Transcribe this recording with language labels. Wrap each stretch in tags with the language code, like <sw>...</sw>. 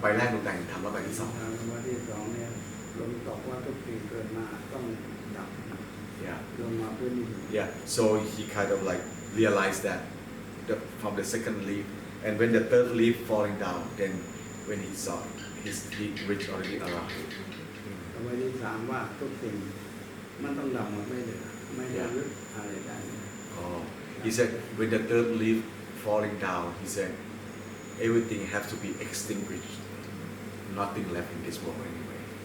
<th>ใบแรกดวงตาเห็นธรรมแล้วใบที่สอง ธรรมที่สองเนี่ยลงตกว่าทุกสิ่งเกิดมาต้องดับ</th> <en>yeah</en> <th>ลงมาพื้นดิน</th> <en>yeah so he kind of like realized that from the second leaf, and when the third leaf falling down, then when he saw he reached already around.</en> <th>ธรรมที่สามว่าทุกสิ่งมันต้องดับหมดไม่เหลือไม่ได้ยึดอะไรได้</th> <en>Oh, he said when the third leaf falling down, he said everything has to be extinguished, nothing left in this world anyway.</en>